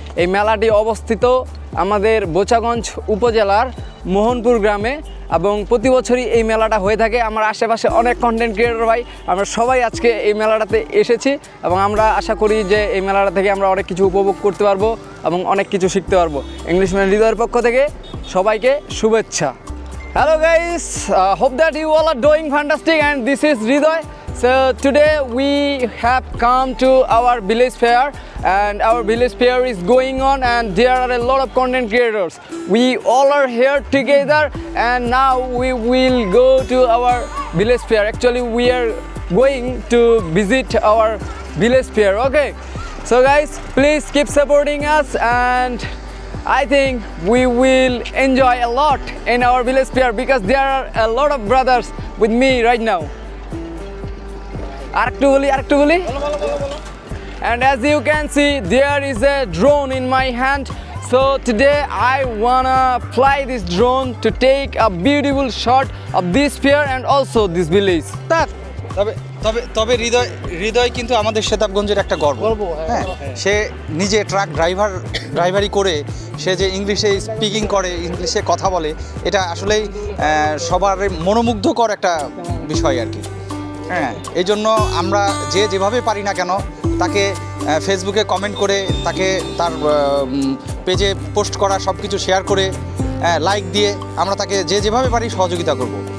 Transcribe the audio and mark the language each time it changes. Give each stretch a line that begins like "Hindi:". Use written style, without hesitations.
Bangla: এই মেলাটি অবস্থিত আমাদের বোচাগঞ্জ উপজেলার মোহনপুর গ্রামে এবং প্রতি বছরই এই মেলাটা হয়ে থাকে। আমার আশেপাশে অনেক কন্টেন্ট ক্রিয়েটর ভাই, আমরা সবাই আজকে এই মেলাটাতে এসেছি এবং আমরা আশা করি যে এই মেলাটা থেকে আমরা অনেক কিছু উপভোগ করতে পারবো এবং অনেক কিছু শিখতে পারবো। ইংলিশম্যান হৃদয়ের পক্ষ থেকে সবাইকে শুভেচ্ছা।
English: Hello guys, hope that you all are doing fantastic and this is Hridoy. So today we have come to our village fair and our village fair is going on and there are a lot of content creators. We all are here together and now we will go to our village fair. Actually we are going to visit our village fair, okay? So guys, please keep supporting us and I think we will enjoy a lot in our village fair because there are a lot of brothers with me right now.
Bangla: Arektu boli.
English: And as you can see, there is a drone in my hand. So today I wanna fly this drone to take a beautiful shot of this fair and also this village.
Bangla: তবে হৃদয় কিন্তু আমাদের সেতাবগঞ্জের একটা গর্ব। হ্যাঁ, সে নিজে truck ড্রাইভারি করে সে যে ইংলিশে স্পিকিং করে, ইংলিশে কথা বলে, এটা আসলেই সবার মনোমুগ্ধকর একটা বিষয় আর কি। হ্যাঁ, এই জন্য আমরা যেভাবে পারি না কেন তাকে ফেসবুকে কমেন্ট করে, তাকে তার পেজে পোস্ট করা, সব কিছু শেয়ার করে, লাইক দিয়ে আমরা তাকে যেভাবে পারি সহযোগিতা করব।